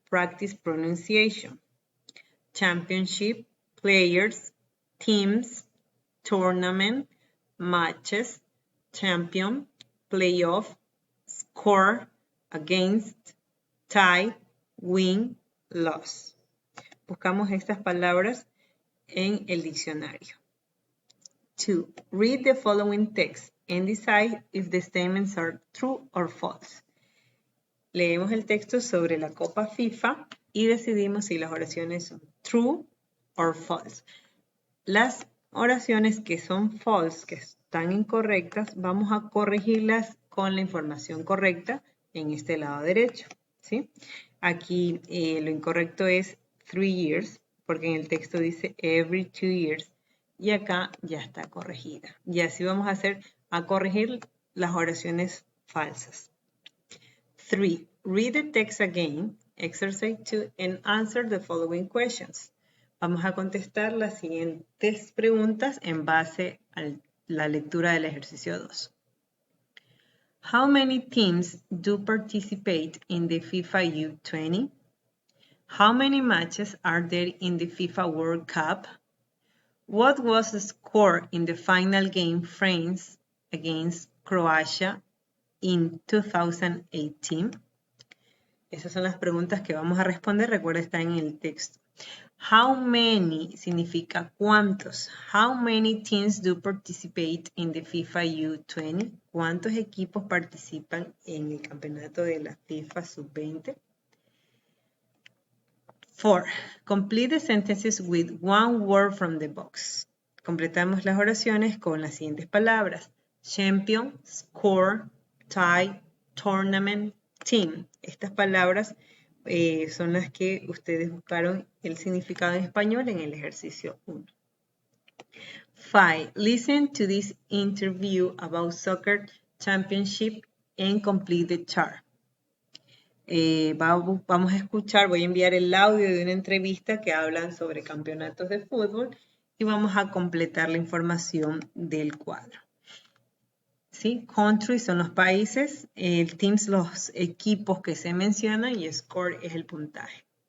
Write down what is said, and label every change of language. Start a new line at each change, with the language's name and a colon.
English: Practice pronunciation. Championship, players, teams, tournament, matches, champion, playoff, score, against, tie, win, loss.
Spanish: Buscamos estas palabras en el diccionario. 2.
English: Read the following text and decide if the statements are true or false.
Spanish: Leemos el texto sobre la Copa FIFA y decidimos si las oraciones son
English: true or false.
Spanish: Las oraciones que son false, que están incorrectas, vamos a corregirlas con la información correcta en este lado derecho, ¿sí? Aquí lo incorrecto es
English: 3 years,
Spanish: porque en el texto dice
English: every 2 years,
Spanish: y acá ya está corregida. Y así vamos a corregir las oraciones falsas. 3.
English: Read the text again, exercise 2, and answer the following questions.
Spanish: Vamos a contestar las siguientes preguntas en base a la lectura del ejercicio 2.
English: How many teams do participate in the FIFA U20? How many matches are there in the FIFA World Cup? What was the score in the final game France against Croatia in 2018?
Spanish: Esas son las preguntas que vamos a responder. Recuerda, está en el texto.
English: How many
Spanish: significa cuántos.
English: How many teams do participate in the FIFA U20?
Spanish: ¿Cuántos equipos participan en el campeonato de la FIFA Sub-20? 4.
English: Complete the sentences with one word from the box.
Spanish: Completamos las oraciones con las siguientes palabras.
English: Champion, score, tie, tournament, team.
Spanish: Estas palabras son las que ustedes buscaron el significado en español en el ejercicio 1. 5.
English: Listen to this interview about soccer championship and complete the chart.
Spanish: Vamos a escuchar, voy a enviar el audio de una entrevista que hablan sobre campeonatos de fútbol y vamos a completar la información del cuadro. ¿Sí? Country son los países, teams los equipos que se mencionan y score es el puntaje.